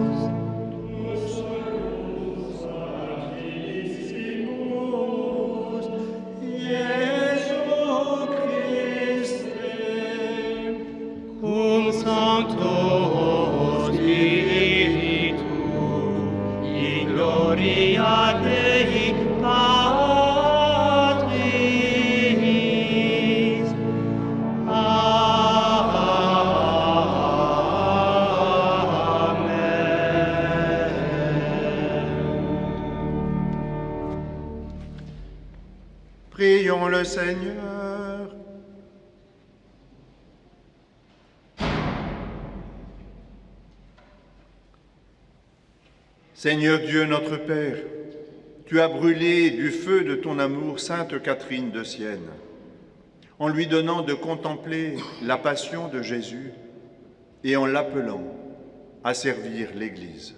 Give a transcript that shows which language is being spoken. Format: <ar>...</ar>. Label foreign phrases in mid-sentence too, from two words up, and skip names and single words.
<la>Sanctissimus, Iesu Christe, cum Sancto Spiritu, in gloria Dei Patris.</la> <fr>prions le Seigneur. Seigneur Dieu notre Père, tu as brûlé du feu de ton amour Sainte Catherine de Sienne, en lui donnant de contempler la passion de Jésus et en l'appelant à servir l'Église.</fr>